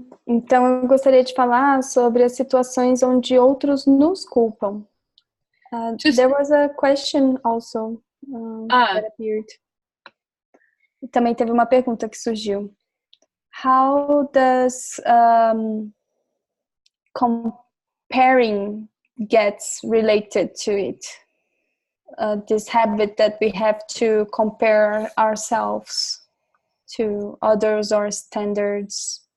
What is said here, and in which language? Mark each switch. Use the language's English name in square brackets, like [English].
[Portuguese] Então, eu gostaria de falar sobre as situações onde outros nos culpam. [English] There was a question also that appeared. [Portuguese] Também teve uma pergunta que surgiu. [English] How does comparing gets related to it? This habit that we have to compare ourselves to others or standards.